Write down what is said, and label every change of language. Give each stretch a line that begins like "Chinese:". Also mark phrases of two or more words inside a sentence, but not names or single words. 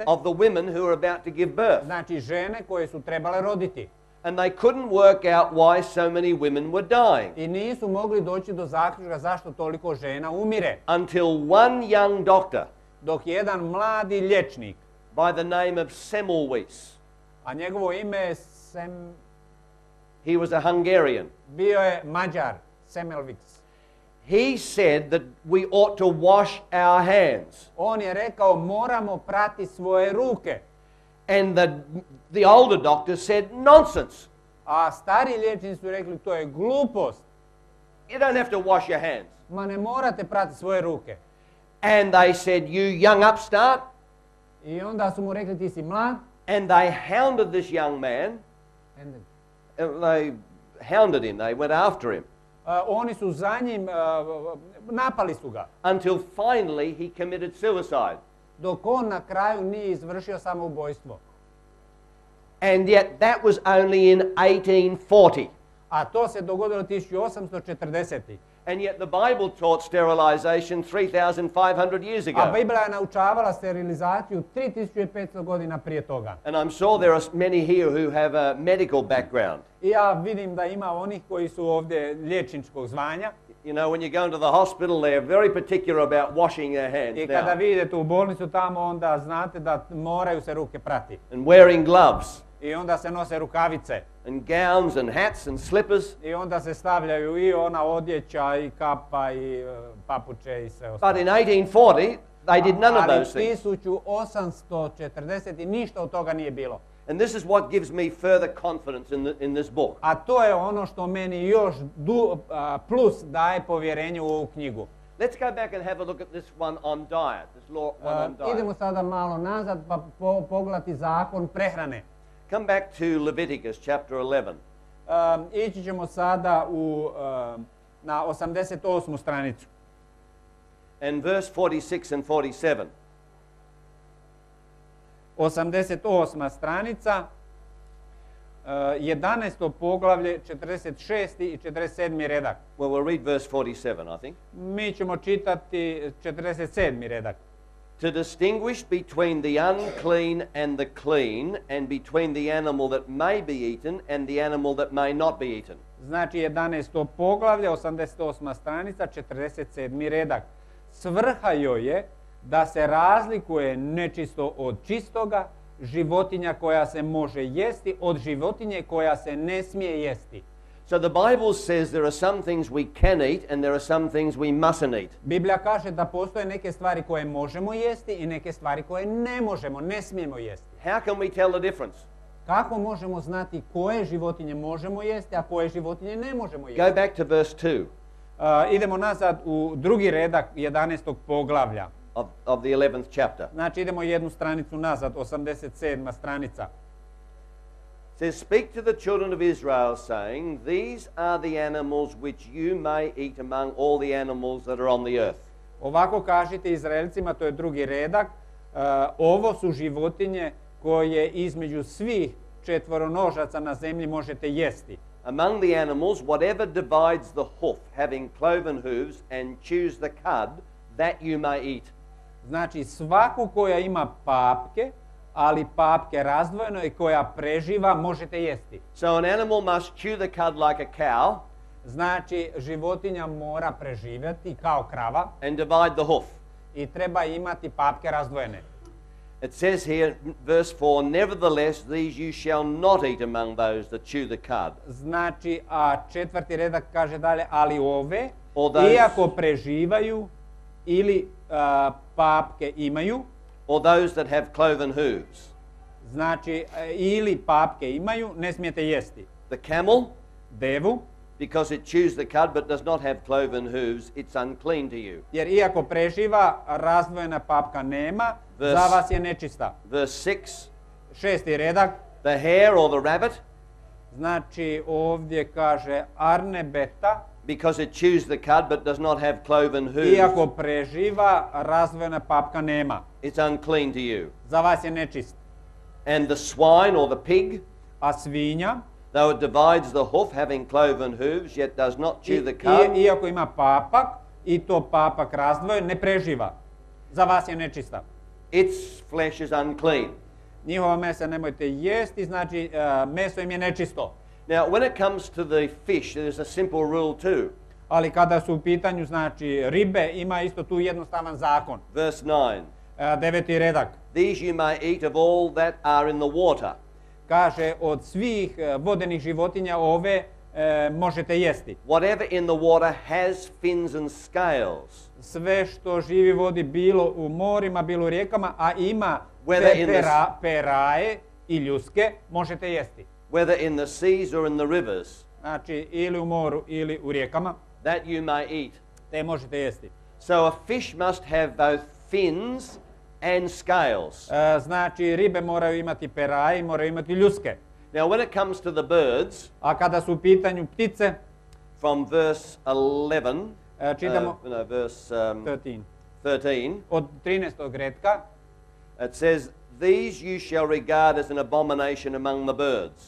English: of the women who were about to give birth.
Croatian: znači žene koje su trebale roditi.
English: And they couldn't work out why so many women were dying
Croatian: I nisu mogli doći do zaključka zašto toliko žena umire.
English: until one young doctor
Croatian: Dok jedan mladi liječnik,
English: by the name of Semmelweis,
Croatian: a njegovo ime je
English: he was a Hungarian,
Croatian: bio je Mađar, Semmelweis.
English: he said that we ought to wash our hands.
Croatian: On je rekao moramo prati svoje ruke.
English: And the older doctor said, nonsense.
Croatian: A stari liječnici su rekli to je glupost.
English: You don't have to wash your hands.
Croatian: Ma ne morate prati svoje ruke.
English: And they said, you young upstart.
Croatian: I onda su mu rekli ti si mlad.
English: And they hounded this young man. They hounded him. They went after him.
Croatian: Oni su za njim, napali su ga.
English: Until finally he committed suicide.
Croatian: Dok on na kraju nije izvršio samoubojstvo.
English: And yet that was only in 1840.
Croatian: A to se dogodilo 1840.
English: And yet the Bible taught sterilization 3,500 years ago.
Croatian: A Biblija je naučavala sterilizaciju 3500 godina prije toga.
English: And I'm sure there are many here who have a medical background.
Croatian: I ja vidim da ima onih koji su ovdje liječničkog zvanja.
English: You know, when you go into the hospital, they're very particular about washing their hands.
Croatian: I kada vi idete u bolnicu tamo, onda znate da moraju se ruke prati.
English: And wearing gloves.
Croatian: I onda se nose rukavice.
English: And gowns and hats and slippers.
Croatian: I onda se stavljaju i ona odjeća i kapa i papuče i sve ostalo.
English: But in 1840, they did none of those things.
Croatian: Ali 1840 ništa od toga nije bilo.
English: And this is what gives me further confidence in this book.
Croatian: A to je ono što meni još plus daje povjerenje u ovu knjigu.
English: Let's go back and have a look at this one on diet. This law one on diet.
Croatian: Idemo sada malo nazad pa pogledati zakon prehrane.
English: Come back to Leviticus chapter 11.
Croatian: Ići ćemo sada na 88. stranicu.
English: And verse 46 and 47.
Croatian: 88. stranica, 11. poglavlje, 46. i 47. redak.
English: Well, we'll read verse 47, I think.
Croatian: Mi ćemo čitati 47. redak.
English: To distinguish between the unclean and the clean, and between the animal that may be eaten and the animal that may not be eaten.
Croatian: Znači 11. poglavlje, 88. stranica, 47. redak. Svrha joj je da se razlikuje nečisto od čistoga, životinja koja se može jesti od životinje koja se ne smije jesti.
English: So the Bible says there are some things we can eat and there are some things we mustn't eat.
Croatian: Biblija kaže da postoje neke stvari koje možemo jesti i neke stvari koje ne možemo, ne smijemo jesti.
English: How can we tell the difference?
Croatian: Kako možemo znati koje životinje možemo jesti, a koje životinje ne možemo jesti?
English: Go back to verse 2.
Croatian: Idemo nazad u drugi redak 11. poglavlja.
English: Of the 11th chapter.
Croatian: Znači idemo jednu stranicu nazad, 87. stranica.
English: It says, speak to the children of Israel, saying, these are the animals which you may eat among all the animals that are on the earth.
Croatian: Ovako kažite Izraelcima, to je drugi redak, ovo su životinje koje između svih četvoronožaca na zemlji možete jesti.
English: Among the animals, whatever divides the hoof, having cloven hooves, and chews the cud, that you may eat.
Croatian: Znači svaku koja ima papke, ali papke razdvojeno i koja preživa, možete jesti.
English: So an animal must chew the cud like a cow.
Croatian: Znači životinja mora preživjeti kao krava.
English: And divide the hoof.
Croatian: I treba imati papke razdvojene.
English: It says here, verse 4, nevertheless these you shall not eat among those that chew the cud.
Croatian: Znači, a četvrti redak kaže dalje, ali ove, iako preživaju ili papke imaju,
English: or those that have cloven hooves.
Croatian: Znači, ili papke imaju, ne smijete jesti.
English: The camel,
Croatian: devu,
English: because it chews the cud but does not have cloven hooves, it's unclean to you.
Croatian: Jer iako preživa, razdvojena papka nema, za vas je nečista.
English: Verse 6.
Croatian: Šesti redak.
English: The hare or the rabbit.
Croatian: Znači, ovdje kaže arnebeta.
English: Because it chews the cud but does not have cloven hooves.
Croatian: Iako preživa, razdvojena papka nema.
English: It's unclean to you.
Croatian: Za vas je nečist.
English: And the swine or the pig.
Croatian: A svinja.
English: Though it divides the hoof, having cloven hooves, yet does not chew the cud.
Croatian: Iako ima papak, i to papak razdvojen, ne preživa. Za vas je nečista.
English: Its flesh is unclean.
Croatian: Njihova mesa nemojte jesti, znači meso im je nečisto.
English: Now, when it comes to the fish, there's a simple rule too.
Croatian: Ali kada su u pitanju, znači, ribe, ima isto tu jednostavan zakon.
English: Verse 9.
Croatian: 9. redak.
English: These you may eat of all that are in the water.
Croatian: Kaže, od svih vodenih životinja ove možete jesti.
English: Whatever in the water has fins and scales.
Croatian: Sve što živi vodi, bilo u morima, bilo u rijekama, a ima peraje i ljuske, možete jesti.
English: whether in the seas or in the rivers,
Croatian: znači ili u moru ili u rijekama,
English: that you may eat.
Croatian: te možete jesti.
English: So a fish must have both fins and scales.
Croatian: Znači ribe moraju imati peraje i moraju imati ljuske.
English: Now when it comes to the birds,
Croatian: A kada su u pitanju ptice,
English: from verse 11,
Croatian: čitamo
English: verse 13.
Croatian: 13, Od 13. redka,
English: it says, "These you shall regard as an abomination among the birds.